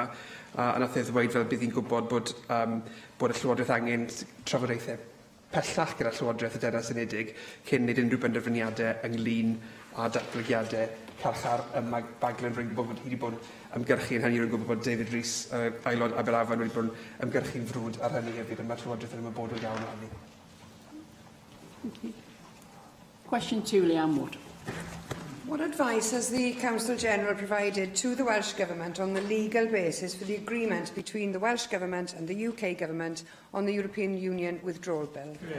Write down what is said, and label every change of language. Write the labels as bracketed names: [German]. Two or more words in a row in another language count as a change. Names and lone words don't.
[Welsh] A nath e ddweud fel bydd hi'n gwybod bod y Llywodraeth angen trafodaethau pellach gyda Llywodraeth y Deyrnas Unedig cyn wneud unrhyw benderfyniadau ynglyn â datblygiadau carchar Baglen. Rwy'n gwybod bod hi wedi bod yn ymgyrchu yn hynny. Rwy'n gwybod bod David Rees, aelod Aberafan, wedi bod yn ymgyrchu'n frwd ar hynny hefyd, ond mae'r Llywodraeth yn ymwybodol iawn o hynny. [English] Question 2, Leanne Wood. What advice has the Council General provided to the Welsh Government on the legal basis for the agreement between the Welsh Government and the UK Government on the European Union Withdrawal Bill?